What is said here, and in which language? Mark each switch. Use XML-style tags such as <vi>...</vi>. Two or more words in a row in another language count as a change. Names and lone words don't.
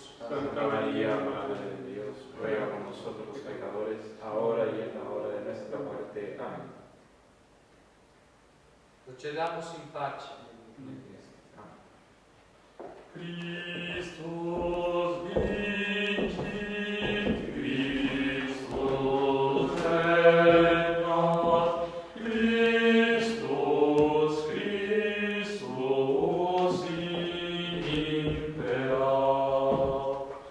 <es>Santa María, Madre de Dios, ruega por nosotros los pecadores, ahora y en la hora de nuestra muerte. Amén.</es> <it>Procediamo in pace.</it> <la>Christus vincit, Christus regnat, Christus, Christus imperat.</la>